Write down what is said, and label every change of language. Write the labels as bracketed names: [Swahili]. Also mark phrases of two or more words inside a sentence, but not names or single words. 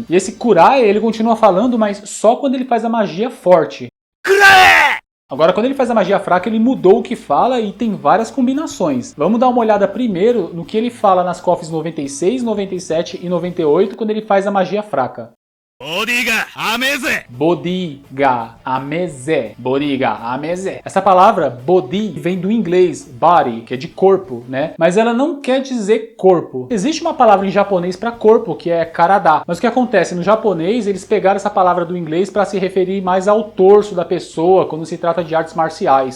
[Portuguese] E esse Kurae, ele continua falando, mas só quando ele faz a magia forte. Kurae! Agora, quando ele faz a magia fraca, ele mudou o que fala e tem várias combinações. Vamos dar uma olhada primeiro no que ele fala nas KOFs 96, 97 e 98, quando ele faz a magia fraca. [Japanese] ボディがあめぜ。ボディがあめぜ. ボディがあめぜ. [Portuguese] Essa palavra body vem do inglês body, que é de corpo, né? Mas ela não quer dizer corpo. Existe uma palavra em japonês para corpo, que é karada. Mas o que acontece? No japonês, eles pegaram essa palavra do inglês para se referir mais ao torso da pessoa quando se trata de artes marciais, né?